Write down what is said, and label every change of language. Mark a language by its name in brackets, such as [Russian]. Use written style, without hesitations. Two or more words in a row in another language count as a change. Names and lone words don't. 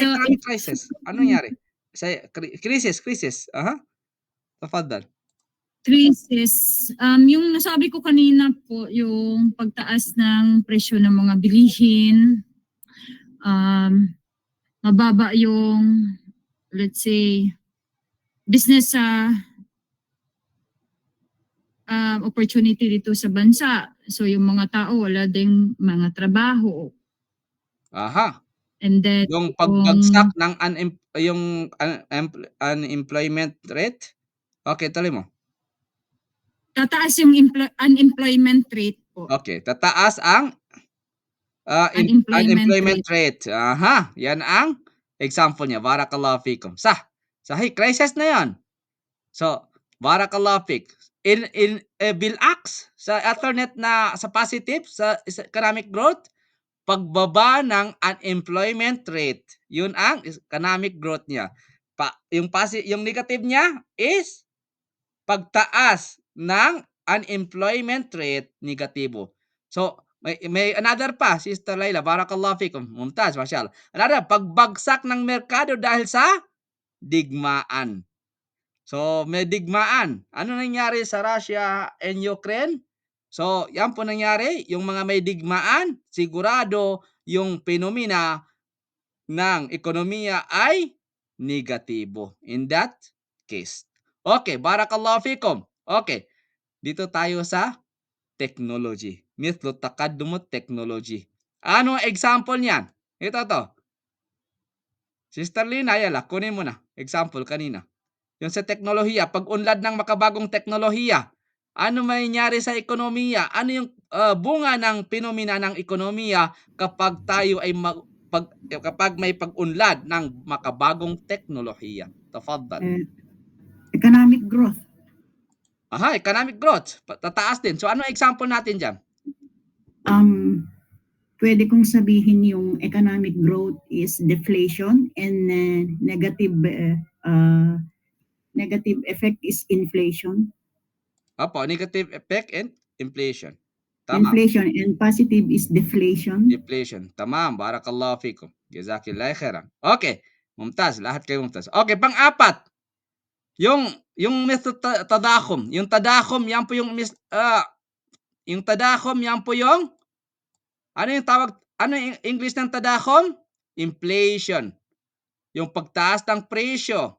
[English] economic crisis. [Filipino] Ano nangyari? Sa crisis. Aha. Tafadhal. crisis, yung nasabi ko kanina po, yung pagtaas ng presyo ng mga bilihin, mababa yung, [English] let's say, business opportunity [Filipino] dito sa bansa. So yung mga tao wala ding mga trabaho. Aha. [English] And then [Filipino] Yung pagbagsak ng [English] unemployment rate. [Filipino] Okay, tuloy mo. tataas yung [English] unemployment rate [Filipino] po. Okay, tataas ang [English] Unemployment unemployment rate. [Filipino] Aha, yan ang example niya. [Arabic] بارك الله فيكم. صحيح, [Filipino] crisis na yan. So, [Arabic] بارك الله فيك. [Filipino] In bilaks sa alternate na sa positive sa [English] economic growth, [Filipino] pagbaba ng [English] unemployment rate. [Filipino] Yun ang [English] economic growth [Filipino] niya. Yung negative niya is pagtaas ng [English] unemployment rate, [Filipino] negatibo. So, may another pa, Sister Laila, [Arabic] بارك الله فيكم، ممتاز، ما شاء الله. [Filipino] Another, pagbagsak ng merkado dahil sa digmaan. So, may digmaan. Ano nangyari sa Russia and Ukraine? So, yan po nangyari. Yung mga may digmaan, sigurado yung phenomena ng ekonomiya ay negatibo. [English] In that case. [Arabic] Okay, بارك الله فيكم. [Filipino] Okay, dito tayo sa technology. [Arabic] مثل تقدم technology. [Filipino] Ano example niyan? Ito to. Sister Lina, yala, kunin mo na. Example kanina. Yung sa teknolohiya, pag-unlad ng makabagong teknolohiya, ano mangyayari sa ekonomiya? Ano yung bunga ng phenomena ng ekonomiya kapag tayo ay kapag may pag-unlad ng makabagong teknolohiya? Tafaddal. [English] Economic growth. [Filipino] Aha, [English] economic growth. [Filipino] Tataas din. So ano example natin diyan? Pwede kong sabihin yung [English] economic growth is deflation and negative effect is inflation. Opo, negative effect and inflation. [Filipino] Tama. [English] Inflation and positive is deflation. [Arabic] Deflation. تمام. بارك الله فيكم. جزاكِ الله خيرا. Okay. Mumtaz. [Filipino] Lahat kayo mumtaz. Okay, pang-apat. Yung method tadakhum. Yung tadakhum, yan po yung tadakhum, yan po yung ano yung English ng tadakhum? Inflation. Yung pagtaas ng presyo.